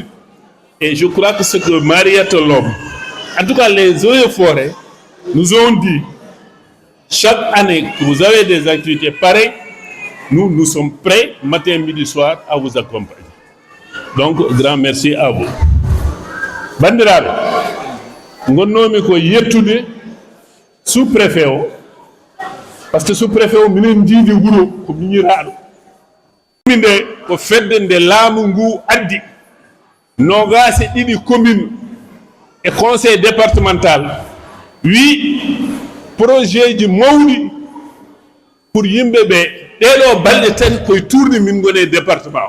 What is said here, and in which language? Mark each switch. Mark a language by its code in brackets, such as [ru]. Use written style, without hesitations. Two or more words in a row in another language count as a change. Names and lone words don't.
[fr] Et je crois que ce que Mariette Lom, en tout cas les eaux et forêts, nous ont dit, chaque année que vous avez des activités pareilles, nous sommes prêts, matin, midi, soir, à vous accompagner. Donc, grand merci à vous. [ff] Bandiraɓe, gonnomi ko yettude sous-préfet o, par ce que sous-préfet o minen jiidi wuro ko miñiraɗo. Nde ko fedde nde laamu ngu addi nogase ɗiɗi [fr] commune et conseil départemental [ff] wi projet ji mawɗi pour yimɓe ɓe ɗeɗo balɗe tati koye tourni min gone département o.